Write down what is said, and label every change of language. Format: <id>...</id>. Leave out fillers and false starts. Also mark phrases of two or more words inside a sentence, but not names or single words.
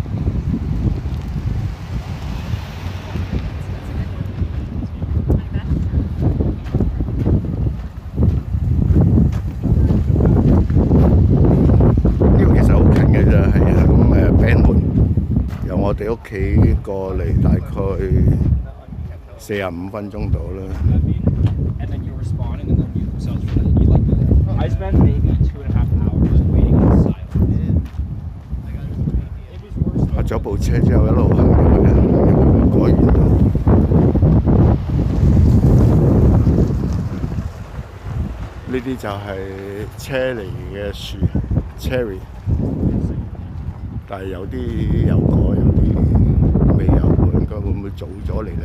<yue>呢個其實好近嘅啫，係響Bank門，由我哋屋企過嚟大概45分鐘到啦。</yue> <en>I spent maybe 2.5 hours waiting outside.</en> <yue>下咗部車之後一路行入去啊，果園度。呢啲就係車厘嘅樹 ，cherry。但係有啲有果，有啲未有喎，應該會唔會早咗嚟咧？</yue>